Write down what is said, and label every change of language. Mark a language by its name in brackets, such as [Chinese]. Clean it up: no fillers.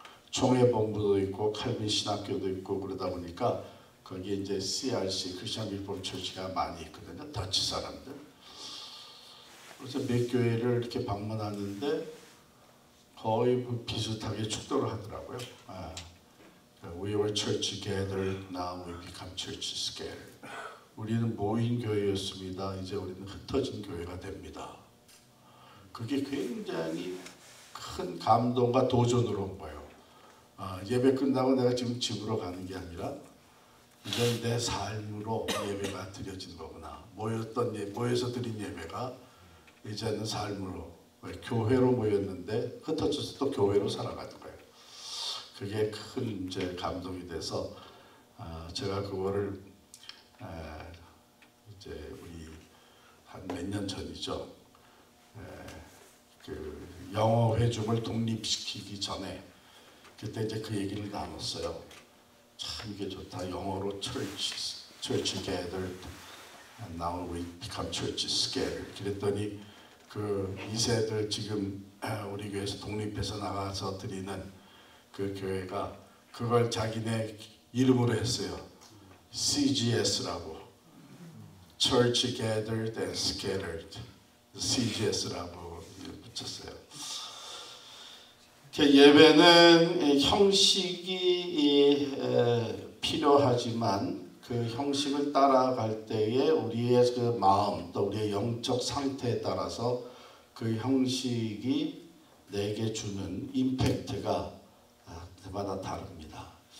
[Korean] 총회 본부도 있고 칼빈 신학교도 있고 그러다 보니까 거기에 이제 CRC 크리스천 리폼 처치가 많이 있거든요. 더치 사람들. 그래서 몇 교회를 이렇게 방문하는데 거의 비슷하게 축도를 하더라고요. [English] We were church gathered, now we become church scattered. [Korean] 우리는 모인 교회였습니다. 이제 우리는 흩어진 교회가 됩니다. 그게 굉장히 큰 감동과 도전으로 온 거예요. 예배 끝나고 내가 지금 집으로 가는 게 아니라 이건 내 삶으로 예배가 드려진 거구나. 모여서 드린 예배가 이제는 삶으로 교회로 모였는데 흩어져서 또 교회로 살아가는 거예요. 그게 큰 이제 감동이 돼서 제가 그거를 이제 우리 한 몇 년 전이죠. 그 영어 회중을 독립시키기 전에 그때 이제 그 얘기를 나눴어요. 참 이게 좋다. 영어로 [English] church gathered and now we become church scattered. [Korean] 그랬더니 그 2세들 지금 우리 교회에서 독립해서 나가서 드리는 그 교회가 그걸 자기네 이름으로 했어요. CGS라고. [English] Church Gathered and Scattered. [Korean] CGS라고 붙였어요. 예배는 형식이 필요하지만 그 형식을 따라갈 때에 우리의 그 마음 또 우리의 영적 상태에 따라서 그 형식이 내게 주는 임팩트가 때마다 다릅니다.